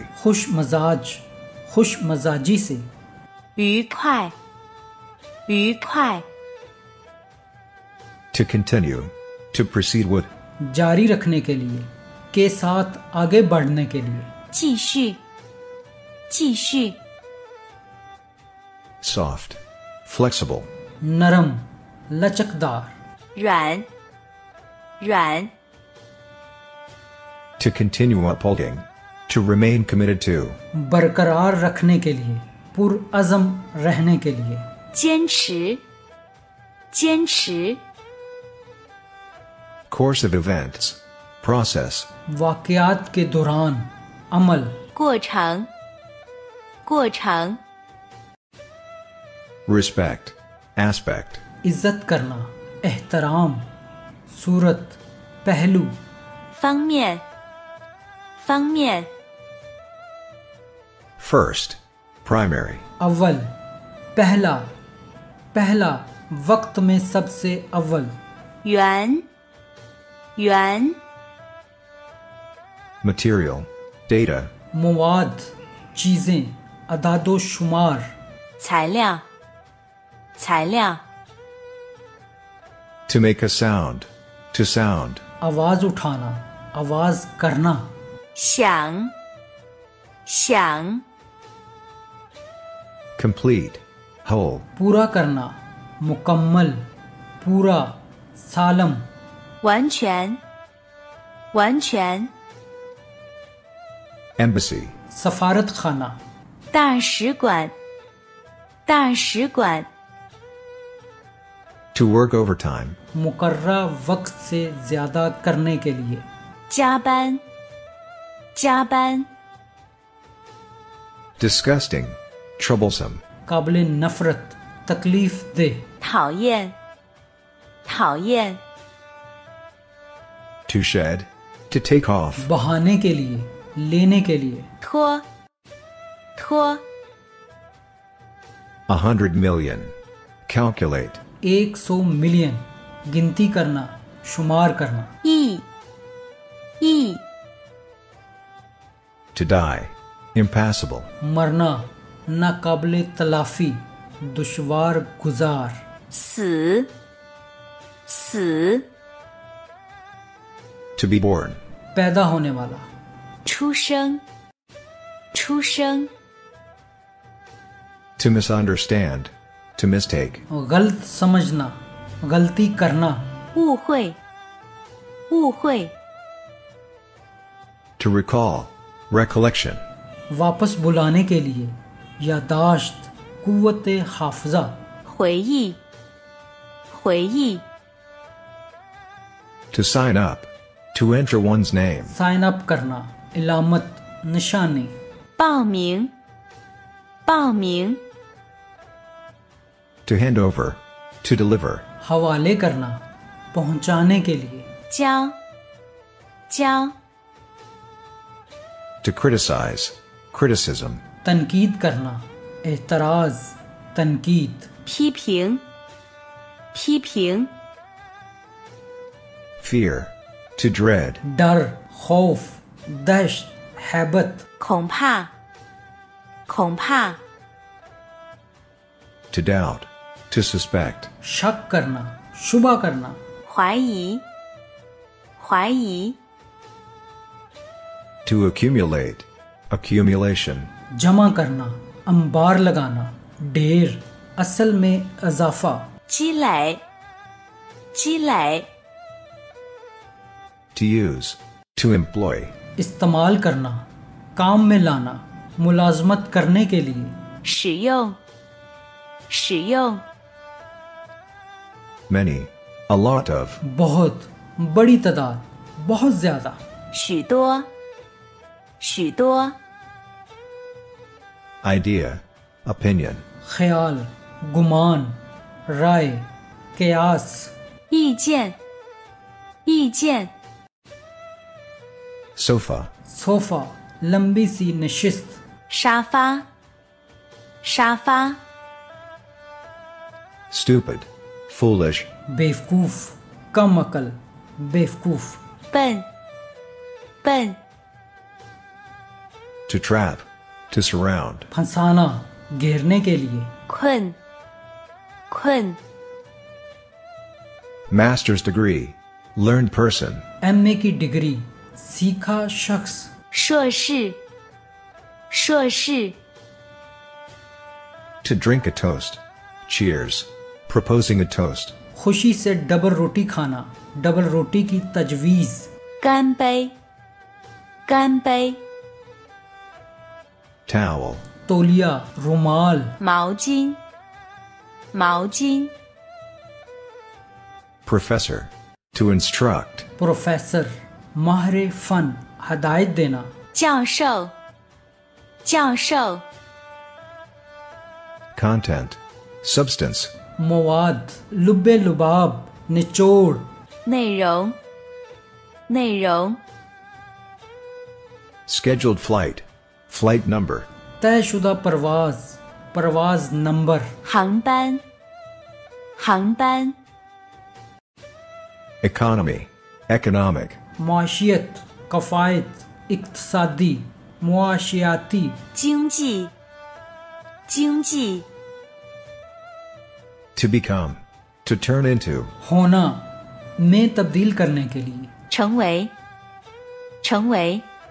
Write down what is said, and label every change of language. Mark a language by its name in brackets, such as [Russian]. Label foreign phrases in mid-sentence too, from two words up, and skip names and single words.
[Urdu] خوش مزاج، خوش مزاجی سے. [Chinese] 愉快愉快 [English] To continue. To proceed with. [Urdu] جاری رکھنے کے لیے، کے ساتھ آگے بڑھنے کے لیے. [Chinese] 继续继续 [English] Soft. Flexible. [Urdu] نرم، لچکدار. [Chinese] 软软 [English] To continue upholding. To remain committed to. [Urdu] برقرار رکھنے کے لیے، پرعزم رہنے کے لیے. [Chinese] 坚持坚持 [English] Course of events. Process. [Urdu] واقعات کے دوران، عمل. [Chinese] 过程过程 [English] Respect. Aspect. [Urdu] عزت کرنا، احترام، صورت، پہلو. [Chinese] 方面方面 [English] First. Primary. [Urdu] اول، پہلا، پہلا، وقت میں سب سے اول. [Chinese] 圆圆 [English] Material. Data. [Urdu] مواد، چیزیں، اعداد و شمار. [Chinese] 材料材料 [English] To make a sound. To sound. [Urdu] آواز اٹھانا، آواز کرنا. [Chinese] 想想 [English] Complete. Whole. [Urdu] پورا کرنا، مکمل، پورا، سالم. [Chinese] 完全完全 [English] Embassy. [Urdu] سفارت خانہ. [Chinese] 大使馆大使馆 [English] To work overtime. [Urdu] مقررہ وقت سے زیادہ کرنے کے لیے. [Chinese] 加班加班 [English] disgusting, troublesome, [Urdu] قابل نفرت، تکلیف دہ, [Chinese] 讨厌讨厌 [English] to shed, to take off, [Urdu] بہانے کے لیے، لینے کے لیے, [Chinese] 拖拖 [English] 100 million, calculate, [Urdu] 100 ملین، گنتی کرنا، شمار کرنا, [Chinese] 意意 [English] to die, impassable, [Urdu] مرنا، ناقابل تلافی، دشوار گزار, [Chinese] 死死 [English] to be born, [Urdu] پیدا ہونے والا, [Chinese] 出生出生 [English] to misunderstand, to mistake, [Urdu] غلط سمجھنا، غلطی کرنا, [Chinese] 误会误会 [English] to recall, recollection, [Urdu] واپس بلانے کے لیے، یادداشت، قوت حافظہ, [Chinese] 回忆回忆 [English] to sign up, to enter one's name, साइन अप [Urdu] کرنا، علامت، نشانی, [Chinese] 报名报名 [English] to hand over, to deliver, [Urdu] حوالے کرنا، پہنچانے کے لیے, [Chinese] 交交 [English] to criticize, criticism, [Urdu] تنقید کرنا، اعتراض، تنقید, [Chinese] 批评批评 [English] fear, to dread, [Urdu] ڈر، خوف، دہشت، ہیبت, [Chinese] 恐怕恐怕 [English] to doubt, to suspect, [Urdu] شک کرنا، شبہ کرنا, [Chinese] 怀疑怀疑 [English] to accumulate, accumulation, [Urdu] جمع کرنا، انبار لگانا، ڈھیر، اصل میں اضافہ, [Chinese] 积累积累 [English] to use, to employ, [Urdu] استعمال کرنا، کام میں لانا، ملازمت کرنے کے لیے, [Chinese] 使用使用 [English] many, a lot of, [Urdu] بہت، بڑی تعداد، بہت زیادہ, [Chinese] 许多许多 [English] idea, opinion, [Urdu] خیال، گمان، رائے، قیاس, [Chinese] 意见意见 [English] sofa, [Urdu] صوفہ، لمبی سی نشست, [Chinese] 沙发沙发 [English] stupid, foolish, [Urdu] بیوقوف، کم عقل، بیوقوف, [Chinese] 笨笨 [English] to trap, to surround, [Urdu] پھنسانا، گھیرنے کے لیے, [Chinese] 困困 [English] master's degree, learned person, [Urdu] ایم اے کی ڈگری، سیکھا شخص, [Chinese] 硕士硕士 [English] to drink a toast, cheers, proposing a toast, [Urdu] خوشی سے ڈبل روٹی کھانا، ڈبل روٹی کی تجویز, [Chinese] 干杯干杯 [English] towel, [Urdu] تولیہ، رومال, [Chinese] 毛巾毛巾 [English] professor, to instruct, [Urdu] پروفیسر، ماہر فن، ہدایت دینا, [Chinese] 教授教授 [English] content, substance, [Urdu] مواد، لب لباب، نچوڑ, [Chinese] 内容内容 [English] scheduled flight, flight number, [Urdu] طے شدہ پرواز، پرواز نمبر, [Chinese] 航班航班 [English] economy, economic, [Urdu] معاشیت، کفایت، اقتصادی، معاشیاتی, [Chinese] 经济经济 [English] to become, to turn into, [Urdu] ہونا، میں تبدیل کرنے کے لیے, [Chinese] 成为成为